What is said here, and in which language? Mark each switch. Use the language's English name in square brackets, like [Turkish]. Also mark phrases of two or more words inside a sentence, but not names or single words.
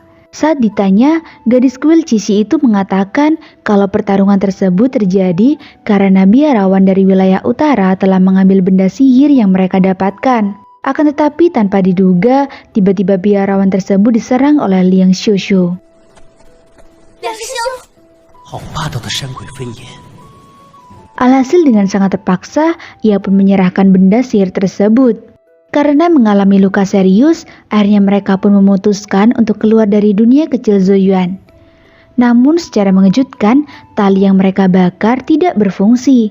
[Indonesian] Saat ditanya, gadis kuil Cici itu mengatakan kalau pertarungan tersebut terjadi karena biarawan dari wilayah utara telah mengambil benda sihir yang mereka dapatkan. Akan tetapi tanpa diduga, tiba-tiba biarawan tersebut diserang oleh Liang Xiushu. [Chinese] 两师兄，好霸道的山鬼分眼！ [Indonesian] Alhasil dengan sangat terpaksa, ia pun menyerahkan benda sihir tersebut. Karena mengalami luka serius, akhirnya mereka pun memutuskan untuk keluar dari dunia kecil Zoyuan. Namun secara mengejutkan, tali yang mereka bakar tidak berfungsi.